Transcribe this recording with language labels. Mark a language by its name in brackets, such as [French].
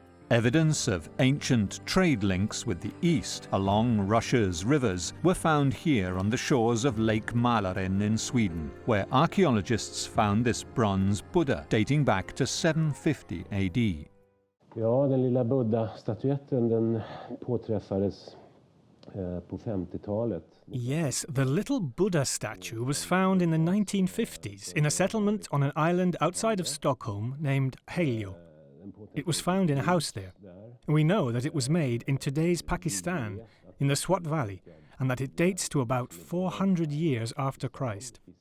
[English] Evidence of ancient trade links with the east along Russia's rivers were found here on the shores of Lake Mälaren in Sweden, where archaeologists found this bronze Buddha dating back to 750 AD. [Swedish] Ja, den lilla Buddha-statyetten den påträffades på 50-talet. [English] Yes, the little Buddha statue was found in the 1950s in a settlement on an island outside of Stockholm named Helio. It was found in a house there. We know that it was made in today's Pakistan, in the Swat Valley, and that it dates to about 400 years after Christ.